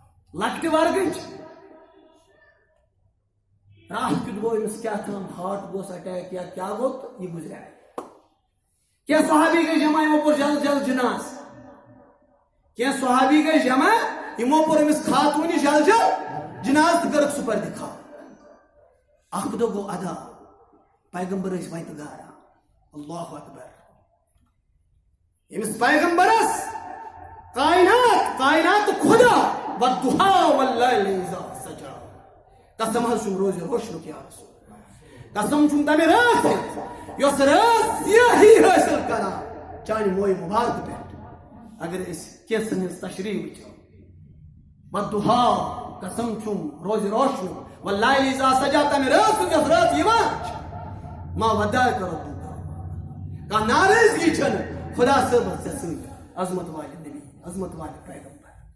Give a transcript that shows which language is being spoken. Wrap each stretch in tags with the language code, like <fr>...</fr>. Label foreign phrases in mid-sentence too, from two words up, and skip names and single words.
<ks>لکٹہِ ورگٕچ رات کیُتھ گوٚو أمِس کیٛاہ تام ہارٹ گوس اٹیک یا کیٛاہ گوٚو تہٕ یہِ گُزریٛاے کینٛہہ صحابی گٔے جمع یِمو پوٚر جلد جلد جناز کینٛہہ صحابی گٔے جمع یِمو پوٚر أمِس خاتوٗنہِ جلد جلد جناز تہٕ کٔرٕکھ سُپرد خاک اکھ دۄہ گوٚو ادا پیغمبر ٲسۍ وتہِ گاران</ks> <ar>اللہ اکبر</ar> <ks>ییٚمِس پیغمبرس کائنات خدا</ks> <ar>والضحى واللیل اذا سجى</ar> <ks>قسم حظ چھُم روزِ روشنُک</ks> <ar>یا رسول</ar> <ks>قسم چھُم تمہِ رٲژ یۄس رٲژ سیاہی حٲصِل کران چانہِ مویہِ مُبارک پٮ۪ٹھ اگر أسۍ کینٛژن ہٕنٛز تشریح وٕچھو والضحى قسم چھُم روزِ روشنُک</ks> <ar>واللیل اذا سجى</ar> <ks>تمہِ رٲژ یۄس رٲژ یِوان چھِ</ks> <ar>ما وداعك ربك</ar> <ks>کانٛہہ ناراضگی چھنہٕ خدا صٲبس ژےٚ سۭتۍ عظمت والہِ نبی عظمت والہِ پیغمبر</ks>